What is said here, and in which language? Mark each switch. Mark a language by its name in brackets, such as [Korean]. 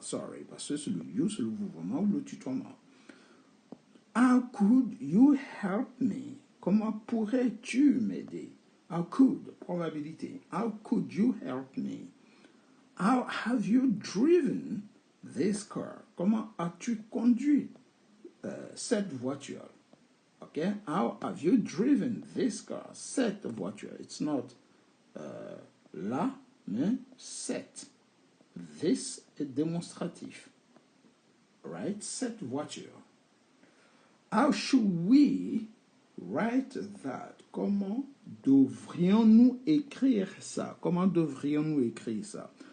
[French] Sorry, parce que c'est le you, c'est le vouvoiement ou le tutoiement. [English] How could you help me? [French] Comment pourrais-tu m'aider? [English] How could, probabilité. How could you help me? How have you driven this car? [French] Comment as-tu conduit cette voiture? [English] Okay? How have you driven this car? [French] Cette voiture. [English] It's not [French] la, mais cette. This est démonstratif. Right? Cette voiture. [English] How should we write that? [French] Comment devrions-nous écrire ça? Comment devrions-nous écrire ça?